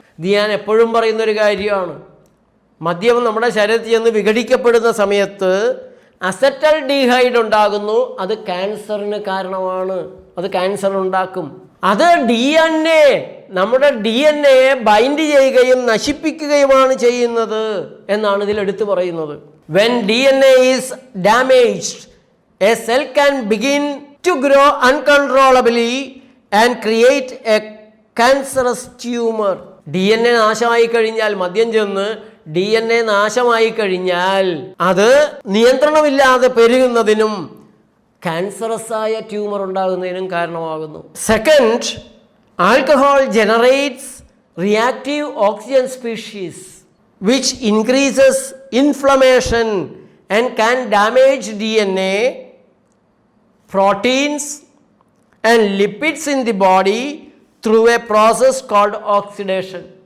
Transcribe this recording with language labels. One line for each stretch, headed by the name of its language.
Malayalam: ഇത് ഞാൻ എപ്പോഴും പറയുന്ന ഒരു കാര്യമാണ്. മദ്യം നമ്മുടെ ശരീരത്തിൽ നിന്ന് വിഘടിക്കപ്പെടുന്ന സമയത്ത് അസെറ്റൽഡിഹൈഡ് ഉണ്ടാകുന്നു. അത് ക്യാൻസറിന് കാരണമാണ്. അത് ക്യാൻസർ ഉണ്ടാക്കും. അത് DNA, നമ്മുടെ DNA ബൈൻഡ് ചെയ്യുകയും നശിപ്പിക്കുകയുമാണ് ചെയ്യുന്നത് എന്നാണ് ഇതിൽ എടുത്തു പറയുന്നത്.
English: When DNA is damaged, a cell can begin to grow uncontrollably and create a cancerous tumor.
Malayalam: DNA നാശമായി കഴിഞ്ഞാൽ, മദ്യം ചെന്ന് DNA നാശമായി കഴിഞ്ഞാൽ അത് നിയന്ത്രണമില്ലാതെ പെരുകുന്നതിനും ക്യാൻസറസ് ആയ ട്യൂമർ ഉണ്ടാകുന്നതിനും കാരണമാകുന്നു.
English: Second, alcohol generates reactive oxygen species which increases inflammation and can damage DNA, proteins and lipids in the body through a process called oxidation.